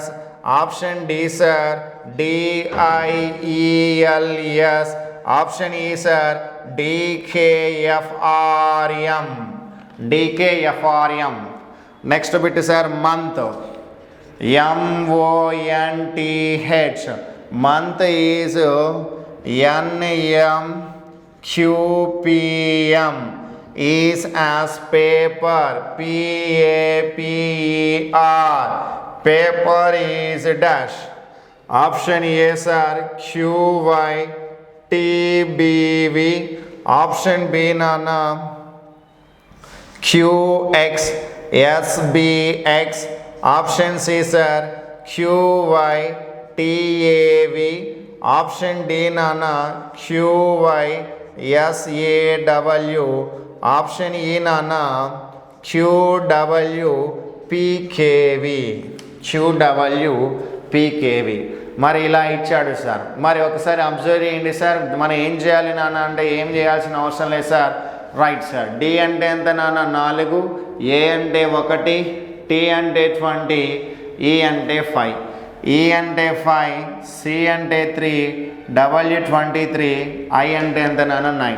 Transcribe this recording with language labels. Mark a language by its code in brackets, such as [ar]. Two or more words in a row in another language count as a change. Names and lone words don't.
[en] option D sir DIELS. option E sir DKFRM. next bit sir month, MONTH. month is NMQPM is as paper PAPER. Paper is dash. Option A sir QYTBV. Option B nana QXSBX. Option C sir QYTAV. Option D nana QYSAW. Option E nana QWPKV. QWPKV. [te] మరి ఇలా ఇచ్చాడు సార్. మరి ఒకసారి అబ్జర్వ్ చేయండి సార్. మనం ఏం చేయాలి నాన్న అంటే ఏం చేయాల్సిన అవసరం లేదు సార్. [en] right sir. [te] డి అంటే ఎంత నాన్న 4, ఏ అంటే 1, టీ అంటే 20, ఈ అంటే 5, ఈ అంటే 5, సి అంటే 3, డబ్ల్యూ 23, ఐ అంటే ఎంత నాన్న 9.